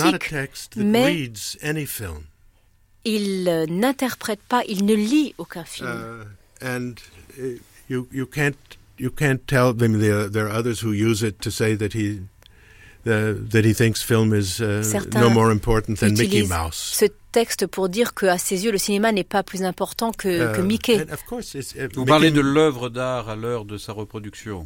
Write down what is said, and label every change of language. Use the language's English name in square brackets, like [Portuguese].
[English] But it's not a text that reads any film. [French] Il n'interprète pas, il ne lit aucun film. [English] And you can't. You can't tell them there are others who use it to say that he thinks film is no more important than Mickey Mouse. [French] Ce texte pour dire que à ses yeux le cinéma n'est pas plus important que Mickey. [English] Of course, [French] vous parlez de l'œuvre d'art à l'heure de sa reproduction.